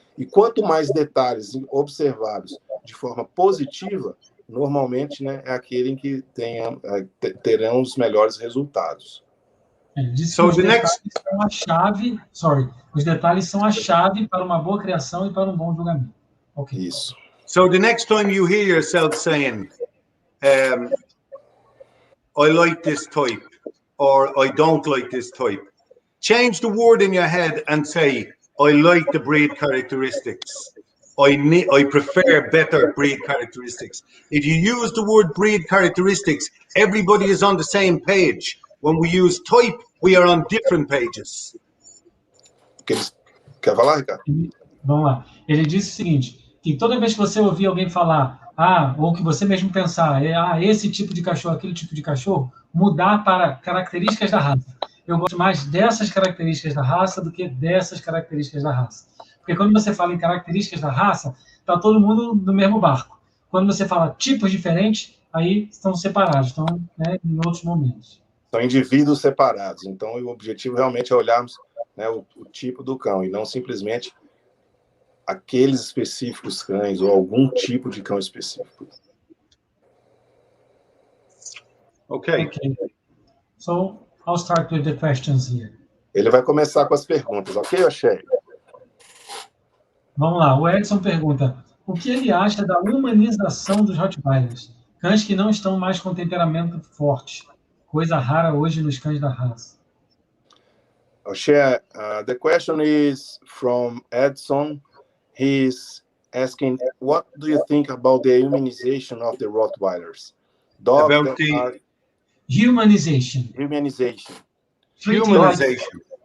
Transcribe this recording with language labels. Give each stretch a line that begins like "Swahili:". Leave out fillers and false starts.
Portuguese: E quanto mais detalhes observados de forma positiva, normalmente, né, é aquele em que terão os melhores resultados. Ele disse que os detalhes são a chave. Os detalhes são a chave para uma boa criação e para um bom julgamento.
English: Okay.
Portuguese: Isso.
English: So the next time you hear yourself saying, I like this type, or I don't like this type, change the word in your head and say, I like the breed characteristics. I prefer better breed characteristics. If you use the word breed characteristics, everybody is on the same page. When we use type, we are on different pages.
Portuguese: Quer falar, Ricardo? Vamos lá. Ele disse o seguinte, que toda vez que você ouvir alguém falar, ou que você mesmo pensar, esse tipo de cachorro, aquele tipo de cachorro, mudar para características da raça. Eu gosto mais dessas características da raça do que dessas características da raça. Porque quando você fala em características da raça, está todo mundo no mesmo barco. Quando você fala tipos diferentes, aí estão separados, estão, né, em outros momentos. São indivíduos separados. Então, o objetivo realmente é olharmos, né, o tipo do cão e não simplesmente aqueles específicos cães ou algum tipo de cão específico.
English: Okay. So, I'll start with the questions here.
Portuguese: Ele vai começar com as perguntas, ok, Oshea? Vamos lá, o Edson pergunta, o que ele acha da humanização dos Rottweilers? Cães que não estão mais com temperamento forte. Coisa rara hoje nos cães da raça.
English: Oshea, the question is from Edson. He's asking, what do you think about the humanization of the Rottweilers? Dogs about that are... Humanization. Humanization. Humanization.